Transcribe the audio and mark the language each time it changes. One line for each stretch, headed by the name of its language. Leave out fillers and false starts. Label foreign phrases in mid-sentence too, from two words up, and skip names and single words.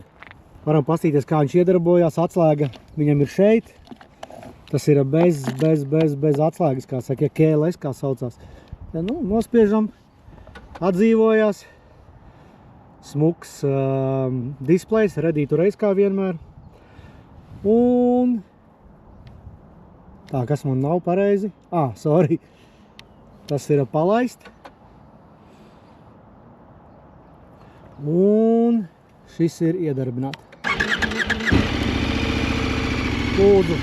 Latvian: Varam pastīties, kā viņš iedarbojās, atslēga viņam ir šeit. Tas ir bez atslēgas, kā saka, ja KLS, kā saucās. Ja, nu, nospiežam, atdzīvojās. Smuks displejs,
English: ready to race
Latvian: kā vienmēr. Un tā, kas man nav pareizi? Sorry. Tas ir palaist. Un šis ir iedarbināt. Lūdzu.